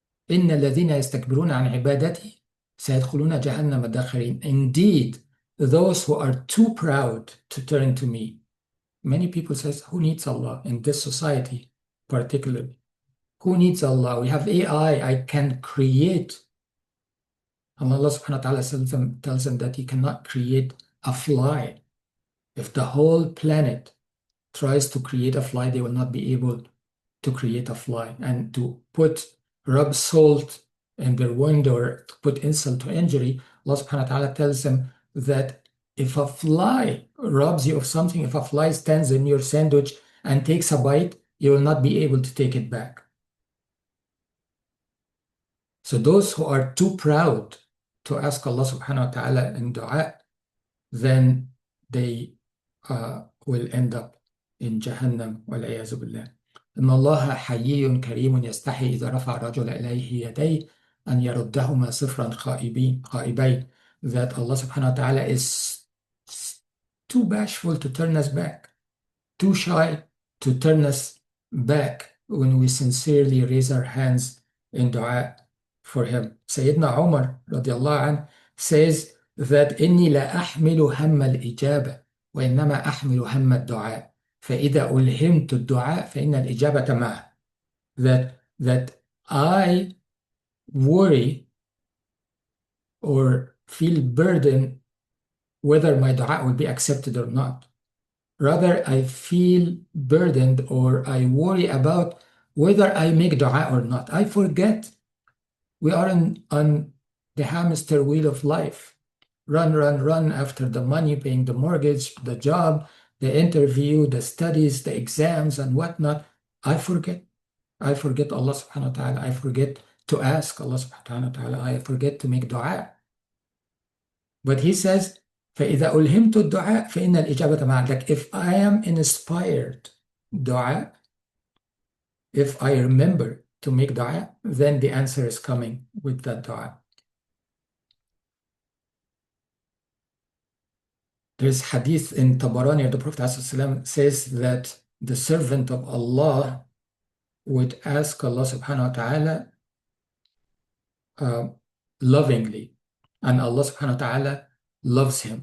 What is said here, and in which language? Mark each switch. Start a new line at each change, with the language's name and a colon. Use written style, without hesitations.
Arabic: إن الذين يستكبرون عن عبادتي سيدخلون جهنم داخرين.
English: Indeed, those who are too proud to turn to me. Many people say, who needs Allah in this society particularly? Who needs Allah? We have AI. I can create. And Allah subhanahu wa ta'ala tells them that He cannot create a fly. If the whole planet tries to create a fly, they will not be able to create a fly. And to rub salt in their wound or to put insult to injury, Allah subhanahu wa ta'ala tells them that if a fly robs you of something, if a fly stands in your sandwich and takes a bite, you will not be able to take it back. So those who are too proud to ask Allah subhanahu wa ta'ala in dua, then they will end up in Jahannam, wal-'iyāzu billah.
Arabic: إن الله حيي كريم يستحي إذا رفع الرجل إليه يديه أن يردهما صفرا خائبين.
English: That Allah subhanahu wa ta'ala is too bashful to turn us back, too shy to turn us back when we sincerely raise our hands in dua for Him. Sayyidina Umar radiallahu anh says that
Arabic: إني لا أحمل هم الإجابة وإنما أحمل هم الدعاء فإذا ألهمت الدعاء فإن الإجابة معه.
English: That I worry or feel burden whether my dua will be accepted or not. Rather, I feel burdened or I worry about whether I make dua or not. I forget we are on the hamster wheel of life. Run after the money, paying the mortgage, the job, the interview, the studies, the exams, and whatnot. I forget Allah subhanahu wa ta'ala. I forget to ask Allah subhanahu wa ta'ala. I forget to make dua. But He says,
Arabic: فإذا ألهمت الدعاء فإن الإجابة معك.
English: Like if I am inspired دعاء, if I remember to make dua, then the answer is coming with that dua. There's hadith in Tabarani, the Prophet ﷺ says that the servant of Allah would ask Allah subhanahu wa ta'ala lovingly, and Allah subhanahu wa ta'ala loves him.